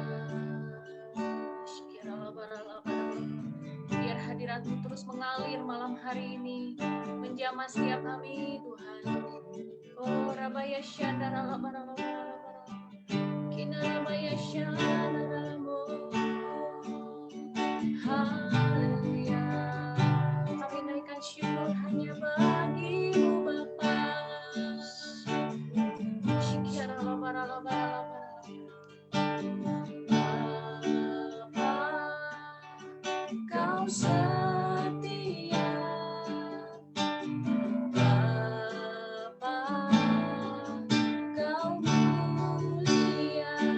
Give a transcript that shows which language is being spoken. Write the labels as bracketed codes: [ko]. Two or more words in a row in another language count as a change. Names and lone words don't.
[id] Biar hadirat-Mu terus mengalir malam hari ini, menjamah setiap kami Tuhan. Oh Rabaya Syandara Labara Kina Rabaya Syandara. Haleluya, kami naikkan syukur hanya bagi-Mu Bapa. Syikira labara labara Bapa, Kau setia. Bapa, Kau mulia.